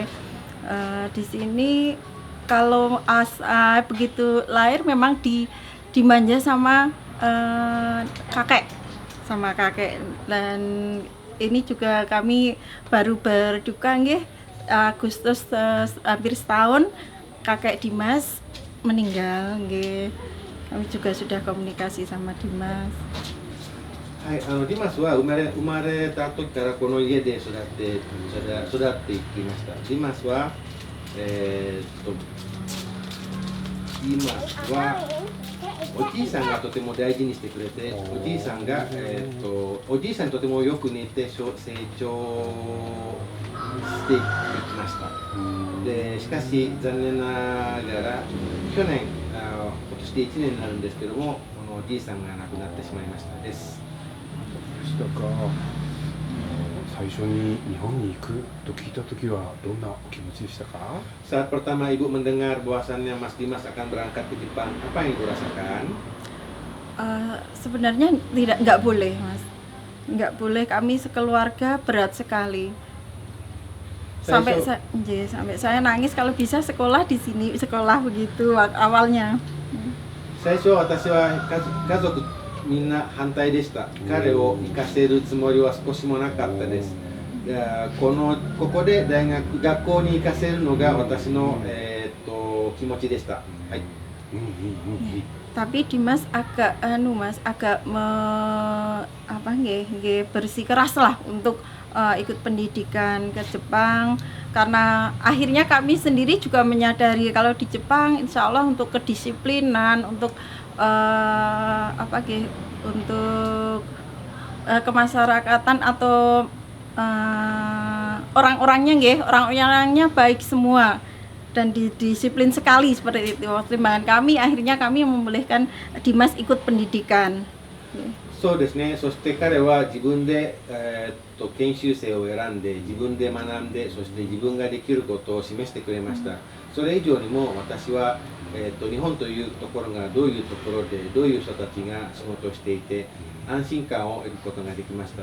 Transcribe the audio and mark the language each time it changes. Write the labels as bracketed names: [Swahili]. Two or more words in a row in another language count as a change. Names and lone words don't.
[Indonesian] Di sini kalau begitu lahir memang dimanja sama kakek dan ini juga kami baru berduka nggih Agustus hampir setahun kakek Dimas meninggal nggih. Kami juga sudah komunikasi sama Dimas. [Japanese] はい、ディマスは生まれた時からこの家で育っていきました。ディマスは、おじいさんがとても大事にしてくれて、おじいさんにとてもよく似て成長していきました。でしかし残念ながら去年、今年で1年になるんですけども、このおじいさんが亡くなってしまいましたです。でしたか。最初に日本に行くと聞いた時はどんなお気持ちでしたか？ [Indonesian] Saat pertama Ibu mendengar bahwasannya Mas Dimas akan berangkat ke Jepang, apa yang Ibu rasakan? Sebenarnya nggak boleh Mas, nggak boleh, kami sekeluarga berat sekali. Sampai saya nangis kalau bisa sekolah di sini, sekolah begitu awalnya. [Japanese] 最初私は家族みんな反対でした。彼を行かせるつもりは少しもなかったです。ここで学校に行かせるのが私の、気持ちでした。はい。 [Indonesian] Tapi Dimas agak bersikeras lah untuk ikut pendidikan ke Jepang, karena akhirnya kami sendiri juga menyadari kalau di Jepang [Arabic] insya Allah [Indonesian] untuk kedisiplinan, untuk untuk kemasyarakatan atau orang-orangnya baik semua dan disiplin sekali seperti itu. Pertimbangan kami akhirnya kami membolehkan Dimas ikut pendidikan. [Japanese] そうですね。そして彼は自分で、研修生を選んで自分で学んで、そして自分ができることを示してくれました。それ以上にも私は、日本というところがどういうところでどういう人たちが仕事をしていて安心感を得ることができました。